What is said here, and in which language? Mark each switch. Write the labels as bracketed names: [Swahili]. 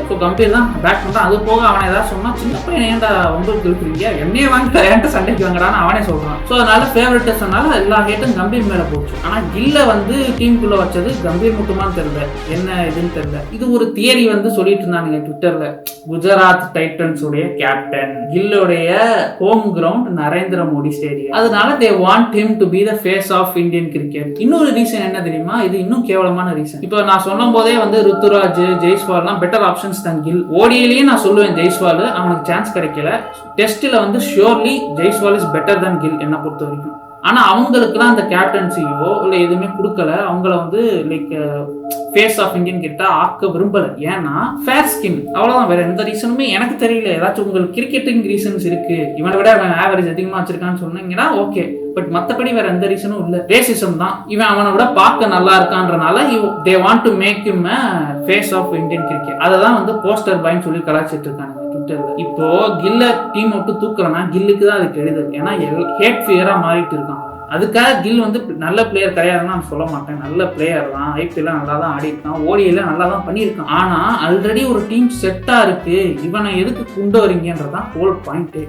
[Tamil] So Gambhir தான் back பண்றான். அது போக அவனை ஏதாவது சொன்னா சின்ன பையன் ஏன்டா உங்களுக்கு இருக்கிறீங்க, என்னையே வாங்கிட்டு ஏன்ட்ட சண்டைக்கு வாங்கடான்னு அவனே சொல்றான். ஸோ அதனால ஃபேவரட்டிஸ்னால எல்லா ஹேட்டும் கம்பீர் மேல போச்சு. ஆனா கில்ல வந்து டீமுக்குள்ள வச்சது கம்பீர் மட்டுமான்னு தெரியல, என்ன இதுன்னு தெரியல. இது ஒரு தியரி வந்து சொல்லிட்டு இருந்தானுங்க ட்விட்டர்ல. குஜராத் டைட்டன்ஸ் உடைய captain, கில்லுடைய home ground Narendra Modi stadium. அதனால [English] they want him to be the face of Indian cricket. [Tamil] இன்னொரு ரீசன் என்ன தெரியுமா? இது இன்னும் கேவலமான ரீசன். இப்போ நான் சொல்லும் போதே வந்து ருத்துராஜ், ஜெய்ஸ்வால்லாம் பெட்டர் ஆப்ஷன்ஸ் தான் கில். ஓடியிலேயே நான் சொல்லுவேன் ஜெய்ஸ்வால், அவனுக்கு சான்ஸ் கிடைக்கல. டெஸ்ட்ல வந்து surely Jaiswal is better than kill என்ன பொறுத்த வரைக்கும். ஆனா அவங்களுக்குலாம் அந்த கேப்டன்சியோ இல்ல எதுவுமே கொடுக்கல. அவங்கள வந்து லைக் ஃபேஸ் ஆஃப் இந்தியன் கிட்ட ஆக்க விரும்பல. ஏன்னா ஃபேர் ஸ்கின், அவ்வளவுதான். வேற எந்த ரீசனுமே எனக்கு தெரியல. ஏதாச்சும் உங்களுக்கு கிரிக்கெட்டிங் ரீசன்ஸ் இருக்கு, இவனை விட அவன் ஆவரேஜ் அதிகமா வச்சிருக்கான்னு சொன்னீங்கன்னா ஓகே, பட் மத்தபடி வேற எந்த ரீசனும் இல்ல. ரேசிசம் தான். இவன் அவனை விட பார்க்க நல்லா இருக்கான்றனால [English] they want to make him a face of Indian cricket. [Tamil] அததான் வந்து போஸ்டர் பாய்ன்னு சொல்லி கலாச்சிட்டு இருக்காங்க ட்விட்டர்ல. இப்போ கில்ல டீம் விட்டு தூக்குறனா கில்லுக்கு தான் அது கெடுதல். ஏன்னா ஹேட் ஃபியரா மாறிட்டு இருக்கான். அதுக்காக கில் வந்து நல்ல பிளேயர் கிடையாதுன்னு நான் சொல்ல மாட்டேன். நல்ல பிளேயர் தான், ஐபிஎல் நல்லா தான் ஆடி இருக்கான், ஓடியில் நல்லா தான் பண்ணியிருக்கான். ஆனா ஆல்ரெடி ஒரு டீம் செட்டா இருக்கு, இவனை எதுக்கு கொண்டு வரீங்கன்றதான் ஹோல் பாயிண்ட்.